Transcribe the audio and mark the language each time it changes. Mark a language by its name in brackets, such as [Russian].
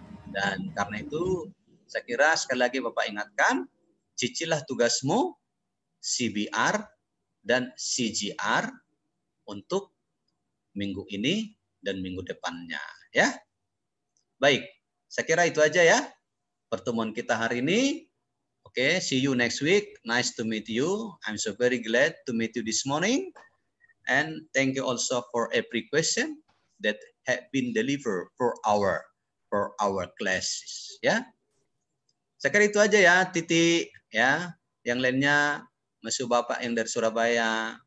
[Indonesian] Dan karena itu saya kira sekali lagi Bapak ingatkan, cicilah tugasmu CBR dan CGR untuk minggu ini dan minggu depannya ya. Baik, saya kira itu aja ya pertemuan kita hari ini. [English] Okay, see you next week. Nice to meet you. I'm so very glad to meet you this morning. And thank you also for every question that have been delivered for our classes. [Indonesian] Ya, saya kira itu aja ya, titik ya. Yang lainnya masuk Bapak yang dari Surabaya.